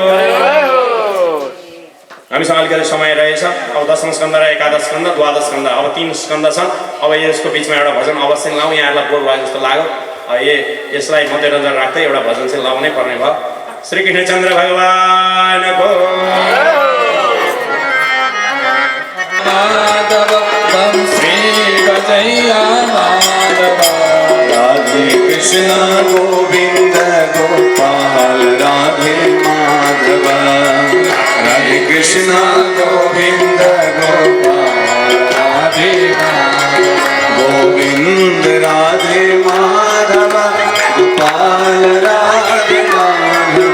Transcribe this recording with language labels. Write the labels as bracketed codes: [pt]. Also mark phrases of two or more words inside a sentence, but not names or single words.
[ne] हामीसँग अलिकति समय रहेछ। अब 10औं स्कन्ध र 11 स्कन्ध, 12 स्कन्ध, अब 3 स्कन्ध छन्। अब यसको बिचमा एउटा भजन अवश्य लाउँ, यहाँहरूलाई बोर भयो जस्तो लाग्यो। यसलाई मध्यनजर राख्दै एउटा भजन चाहिँ लाउनै पर्ने भयो। श्रीकृष्णचन्द्र भगवानको। माधव श्री गजैया माधव, राधे कृष्ण गोविंद गोपाल राधे माधव, राधे कृष्ण गोविंद गोपाल राधे गोविंद राधे माधव गोपाल राधे माधव,